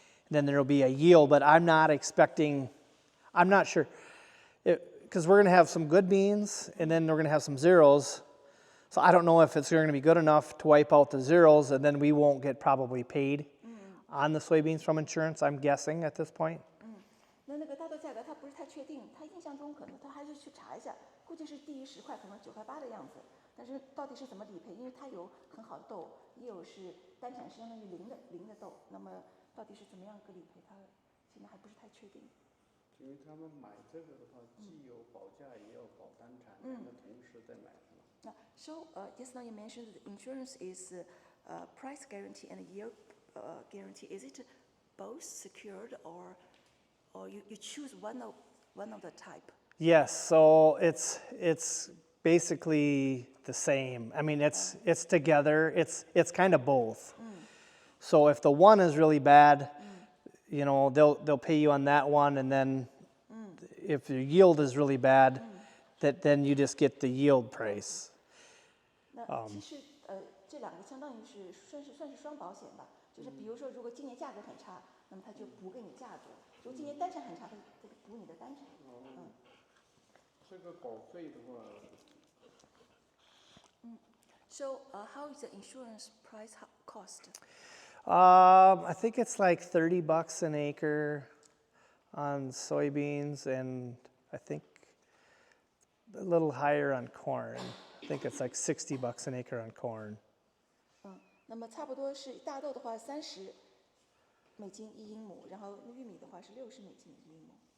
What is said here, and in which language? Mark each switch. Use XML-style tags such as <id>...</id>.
<en>Then there'll be a yield, but I'm not sure, because we're going to have some good beans, and then we're going to have some zeros. So I don't know if it's going to be good enough to wipe out the zeros, and then we won't get probably paid on the soybeans from insurance, I'm guessing at this point.</en> <zh>那个大豆价格他不是太确定，他印象中可能他还是去查一下，估计是低于10块，可能9块8的样子。但是到底是怎么理赔？因为它有很好的豆，也有是单产是相当于零的豆，那么到底是怎么样个理赔，他现在还不是太确定。因为他们买这个的话，既有保价也有保单产，两个同时在买是吧</zh> <en>？So just now you mentioned that insurance is price guarantee and yield guarantee. Is it both secured or you choose one of the type? Yes, so it's basically the same. I mean, it's together. It's kind of both. So if the one is really bad, you know, they'll pay you on that one, and then if the yield is really bad, then you just get the yield price.</en> <zh>那其实这两个相当于是算是双保险吧。就是比如说，如果今年价格很差，那么他就补给你价格；如果今年单产很差，他就补你的单产。这个保费的话。</zh> <en>So how is the insurance price cost? I think it's like $30 an acre on soybeans, and I think a little higher on corn. I think it's like $60 an acre on corn.</en> <zh>那么差不多是大豆的话30美金一英亩，然后玉米的话是60美金一英亩。</zh>